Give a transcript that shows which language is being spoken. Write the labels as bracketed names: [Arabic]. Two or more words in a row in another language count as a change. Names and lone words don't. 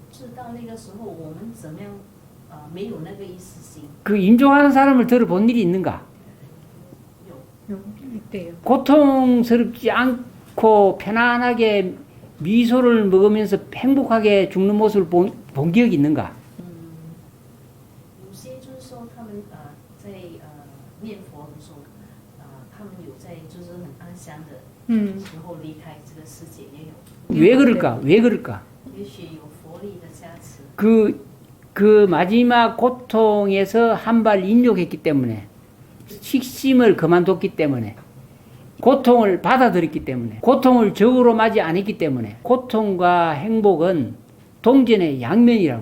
[Korean] 그 임종하는 사람을 들어본 일이 있는가? 있대요. 고통스럽지 않고 편안하게 미소를 먹으면서 행복하게 죽는 모습을 본 기억이 있는가? [Chinese] 有些就是说他们在念佛的时候他们有在就是很安详的时候离开这个世界也有。 [Korean] 왜 그럴까? 왜 그럴까? [Chinese] 也许有佛力的加持。 [Korean] 그 마지막 고통에서 한 발 인욕했기 때문에, 식심을 그만뒀기 때문에, 고통을 받아들였기 때문에, 고통을 적으로 맞이 안 했기 때문에. 고통과 행복은 동전의 양면이라고.